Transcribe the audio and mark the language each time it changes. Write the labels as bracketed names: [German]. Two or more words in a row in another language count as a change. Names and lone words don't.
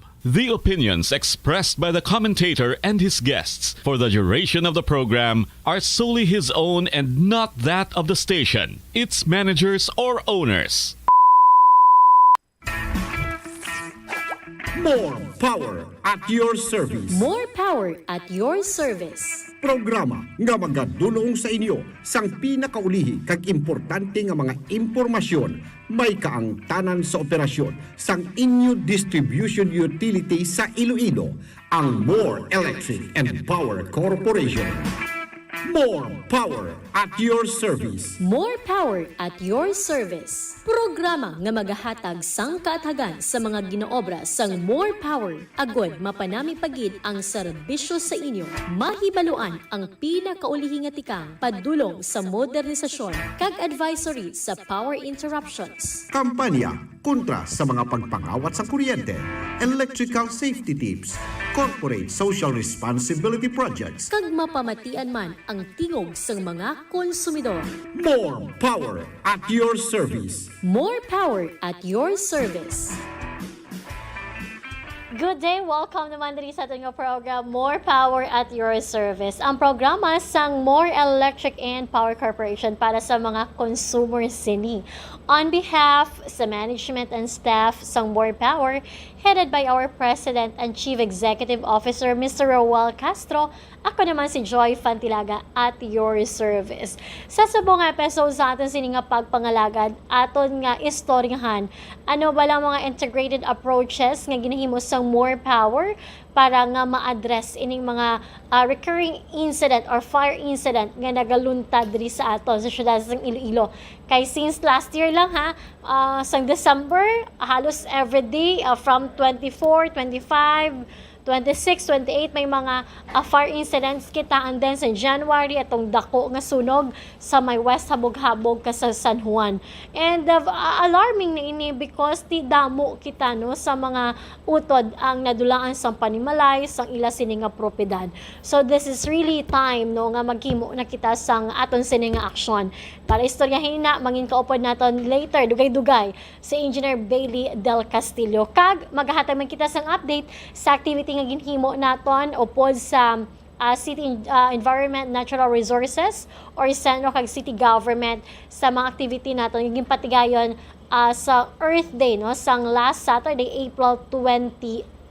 [English] The opinions expressed by the commentator and his guests for the duration of the program are solely his own and not that of the station, its managers, or owners. More power at your service. More power at your service. [Hiligaynon] Programa nga magadulong sa inyo sang pinakaulihi kag importante nga mga impormasyon may kaangtanan sa operasyon sang inyo [English] distribution utility [Hiligaynon] sa Iloilo, ang More Electric and Power Corporation. [English] More power at your service. More power at your service. [Hiligaynon] Programa nga magahatag sang kaatagan sa mga ginoobra sang More Power. Agod mapanami pagid ang serbisyo sa inyo. Mahibaluan ang pinakaulihi nga tikang padulong sa modernisasyon kag advisory sa [English] power interruptions. [Hiligaynon] Kampanya kontra sa mga pagpangawat sa kuryente, [English] electrical safety tips, corporate social responsibility projects. [Hiligaynon] Kag mapamatian man ang tingog sang mga konsumidor. [English] More power at your service. More power at your service. Good day! [Hiligaynon] Welcome naman diri sa ating program, More Power at Your Service. Ang programa sang More Electric and Power Corporation para sa mga consumers sini. [English] On behalf sa management and staff sang More Power, headed by our President and Chief Executive Officer, Mr. [Hiligaynon] Roel Castro, ako naman si Joy Fantilaga [English] at your service. [Hiligaynon] Sa subong episode sa aton sini nga pagpangalagad, aton nga istoryahan ano ba lang mga [English] integrated approaches [Hiligaynon] nga ginahimo sang More Power para nga ma-address ining mga [English] recurring incident or fire incident [Hiligaynon] nga nagaluntad diri sa aton sa syudad sang Iloilo. Kay [English] since last year [Hiligaynon] lang sang December, halos everyday from 24, 25, 26, 28 may mga [English] fire incidents [Hiligaynon] kita, and then sa January atong dako nga sunog sa may West Habog-Habog ka sa San Juan. [English] And alarming [Hiligaynon] na ini because ti damo kita no sa mga utod ang nadulaan sa panimalay sang ila sini nga propiedad. [English] So this is really time [Hiligaynon] no nga maghimo na kita sang aton sini nga aksyon. Para istoryahin na mangin kaupod naton later dugay-dugay si Engineer Bailey Del Castillo. Kag maghahatag man kita sang update sa activity nga ginhimo naton upod sa City Environment Natural Resources or Centro kag City Government sa mga activity naton yung patigayon sa Earth Day no sang [English] last Saturday, April 22.